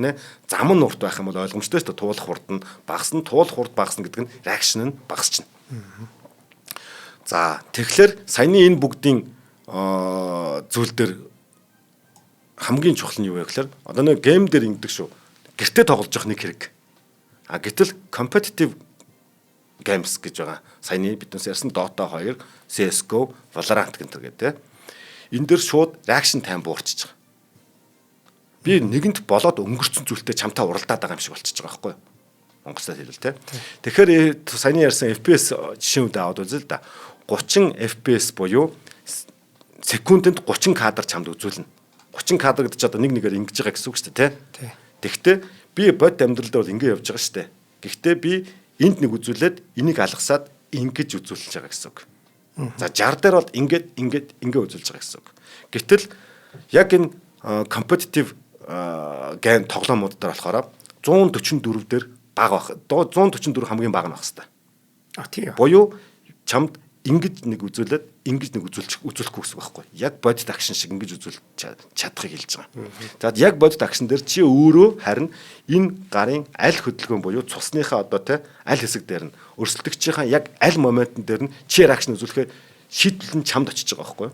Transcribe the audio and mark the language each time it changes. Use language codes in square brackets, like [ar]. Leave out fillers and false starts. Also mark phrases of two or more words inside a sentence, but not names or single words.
[mn] Харин зам нь урт байх юм бол ойлгомжтой шүү дээ. Туулах хурд нь багасна, туулах хурд багасна гэдэг нь реакшн нь багасчихна. За тэгэхээр саяны энэ бүгдийн зүйл дээр хамгийн чухал нь юу вэ гэхээр одоо нэг гейм дээр ингэдэг шүү. Гэртээ тоглож явах нэг хэрэг. Гэтэл [en] competitive games [mn] гэж байгаа. Саяны биднээс ярьсан Dota 2, CS:GO, Valorant гэнтэр гэдэг. Энэ дээр шууд [en] reaction time [mn] буурчиж байгаа. Би нэгэнд болоод өнгөрцөн зүйлтэй чамтай уралдаад байгаа юм шиг болчихж байгаа байхгүй юу? Монголоор хэлвэл тэ. Тэгэхээр саяны ярьсан FPS жишээнүүд аваад үзэл да. 30 FPS буюу секундэд 30 кадр чамд үзүүлнэ. 30 кадр гэдэг чинь одоо нэг нэгээр ингэж байгаа гэсэн үг шүү дээ, тэ. Тэгэхдээ би бод амьдрал дээр бол ингэ явж байгаа шүү дээ. Гэхдээ би энд нэг үзүүлээд энийг алгасаад ингэж үзүүлж байгаа гэсэн үг. За 60 дээр бол ингэ үзүүлж байгаа гэсэн үг. Гэтэл яг энэ [en] competitive game [mn] тоглоомууд дээр болохоор 144 дээр бага байх. 144 хамгийн бага нь байх хэвээр. Тийм. Буюу чамд ингэж нэг үзүүлээд ингэж нэг үзүүлэхгүй гэсэн үг байхгүй. Яг бодит акшн шиг ингэж үзүүл чадахыг хэлж байгаа. За яг бодит акшн дээр чи өөрөө харин энэ гарын аль хөдөлгөөн буюу цусныхаа одоо те аль хэсэг дээр нь өрсөлдөгчийн яг аль моментн дээр нь чи акшн үзүүлэхээр шийдэл нь чамд очиж байгаа байхгүй.